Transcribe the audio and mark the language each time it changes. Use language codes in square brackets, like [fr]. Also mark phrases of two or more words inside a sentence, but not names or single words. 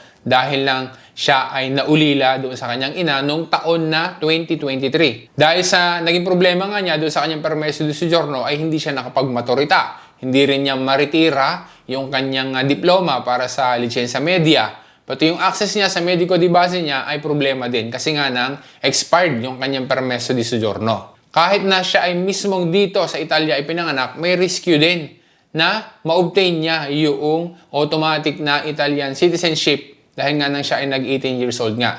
[tl] Dahil lang siya ay naulila doon sa kanyang ina noong taon na 2023. Dahil sa naging problema nga niya doon sa kanyang [it] Permesso di Soggiorno [tl] ay hindi siya nakapagmaturita. Hindi rin niya maritira yung kanyang diploma para sa lisensya media. Pati yung access niya sa [it] medico di base [tl] niya ay problema din kasi nga nang expired yung kanyang [it] Permesso di Soggiorno. [tl] Kahit na siya ay mismong dito sa Italia ay pinanganak, may rescue din na ma-obtain niya yung automatic na [en] Italian citizenship [tl] dahil nga nang siya ay nag- [en] 18 years old [tl] nga.